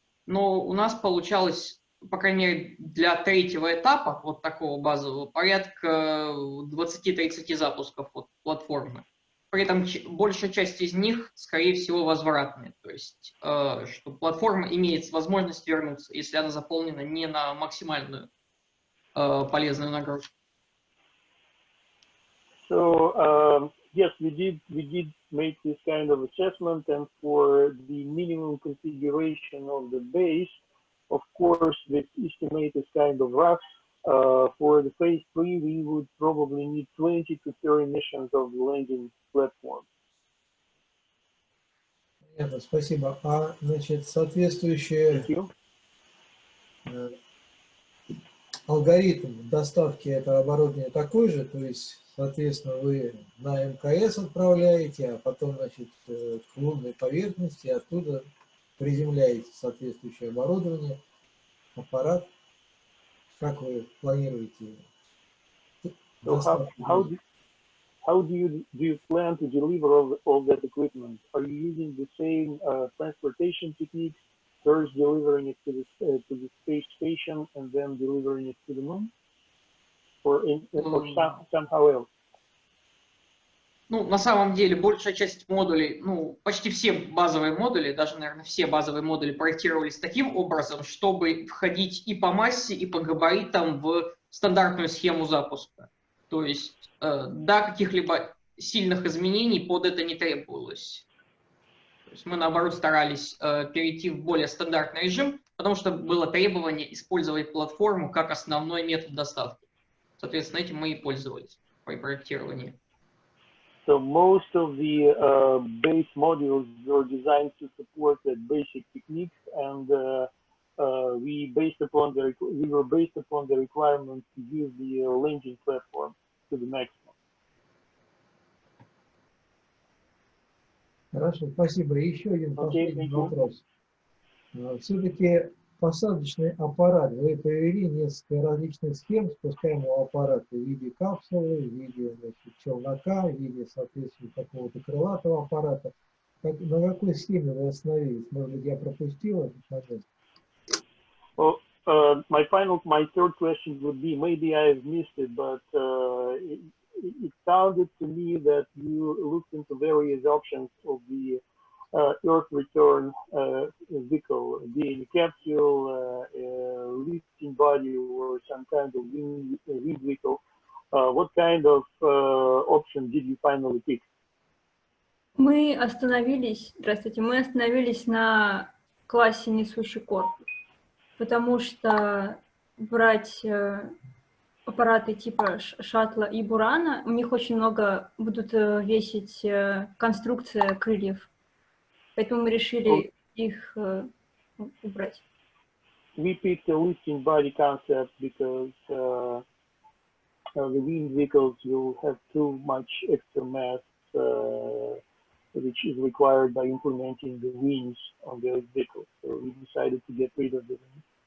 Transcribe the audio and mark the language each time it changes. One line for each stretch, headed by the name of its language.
Russian: Но у нас получалось, по крайней мере, для третьего этапа, вот такого базового, порядка 20-30 запусков от платформы. При этом большая часть из них, скорее всего, возвратные. То есть, что платформа имеет возможность вернуться, если она заполнена не на максимальную полезную нагрузку.
English: So yes, we did make this kind of assessment, and for the minimum configuration of the base, of course, this estimate is kind of rough. For the phase 3, we would probably need 20 to 30 missions of the landing platform.
Russian: Понятно, спасибо. А, значит, соответствующие алгоритм доставки этого оборудования такой же, то есть, соответственно, вы на МКС отправляете, а потом, значит, к лунной поверхности, оттуда приземляете соответствующее оборудование, аппарат. Как вы планируете доставку?
English: How do you plan to deliver all that equipment? Are you using the same transportation technique, first delivering it to the space station and then delivering it to the moon, or somehow else?
Russian: Ну, на самом деле, большая часть модулей, ну, почти все базовые модули, даже, наверное, все базовые модули проектировались таким образом, чтобы входить и по массе, и по габаритам в стандартную схему запуска. То есть, да, каких-либо сильных изменений под это не требовалось. То есть мы, наоборот, старались перейти в более стандартный режим, потому что было требование использовать платформу как основной метод доставки. Соответственно, этим мы и пользовались при проектировании.
English: So most of the base modules were designed to support that basic techniques, and we were based upon the requirement to use the landing platform to the maximum.
Russian: Хорошо, спасибо. И еще один последний вопрос. Все-таки посадочный аппарат, вы провели несколько различных схем спускаемого аппарата в виде капсулы, в виде, значит, челнока, в виде, соответственно, какого-то крылатого аппарата. На какой схеме вы остановились? Может быть, я пропустил этот момент?
English: Well, my third question would be, maybe I've missed it, but it sounded to me that you looked into various options of the Earth return vehicle, being a capsule, lifting body, or some kind of wing vehicle. What kind of option did you finally pick?
Russian: Мы остановились на классе несущий корпус, потому что брать аппараты типа шаттла и бурана, у них очень много будут весить конструкция крыльев. Поэтому мы решили их убрать.
English: We picked a lifting body concept because the wing vehicles will have too much extra mass, which is required by implementing the wings on the vehicle. So we decided to get rid of the wings.